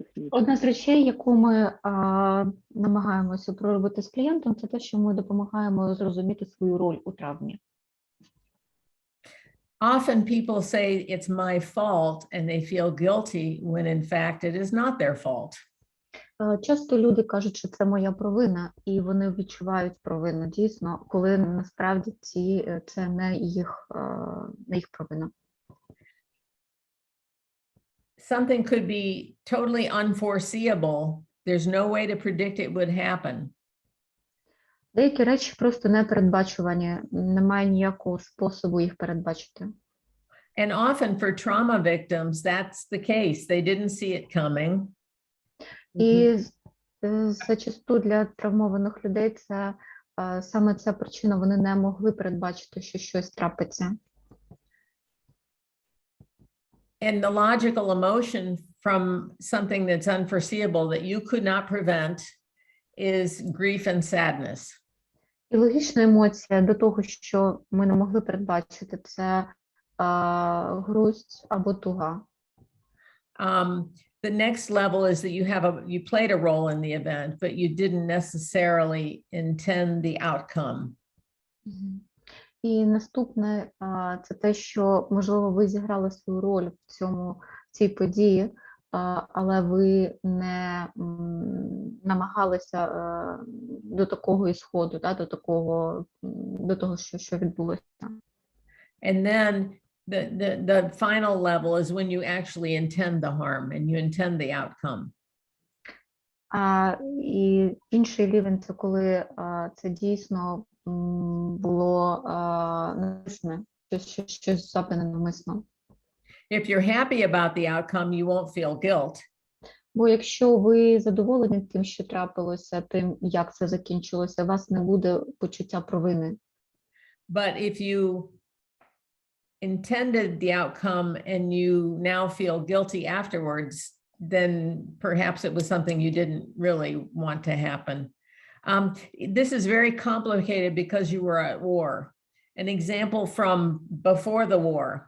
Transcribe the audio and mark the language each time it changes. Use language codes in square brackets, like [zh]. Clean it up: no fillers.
[uk] Одна з речей, яку ми намагаємося проробити з клієнтом, це те, що ми допомагаємо зрозуміти свою роль у травмі. [en] Often people say it's my fault and they feel guilty when in fact it is not their fault. [uk] Часто люди кажуть, що це моя провина, і вони відчувають провину дійсно, коли насправді це не їх провина. [en] Something could be totally unforeseeable. There's no way to predict it would happen. [uk] Деякі речі просто непередбачувані, немає ніякого способу їх передбачити. [en] And often for trauma victims, that's the case. They didn't see it coming. [uk] І зачасту для травмованих людей це саме ця причина, вони не могли передбачити, що щось трапиться. [en] And the logical emotion from something that's unforeseeable that you could not prevent is grief and sadness. [uk] І логічна емоція до того, що ми не могли передбачити, це грусть або туга. [en] The next level is that you played a role in the event, but you didn't necessarily intend the outcome. [uk] І наступне це те, що, можливо, ви зіграли свою роль в цій події, але ви не намагалися до такого ісходу, до того, що відбулося. [en] And then the final level is when you actually intend the harm and you intend the outcome. [uk] І інший рівень – це коли це дійсно було навмисне, щось зроблене навмисно. [en] If you're happy about the outcome, you won't feel guilt. [uk] Бо якщо ви задоволені тим, що трапилося, тим, як це закінчилося, у вас не буде почуття провини. [en] But if you intended the outcome and you now feel guilty afterwards, then perhaps it was something you didn't really want to happen. This is very complicated because you were at war. An example from before the war.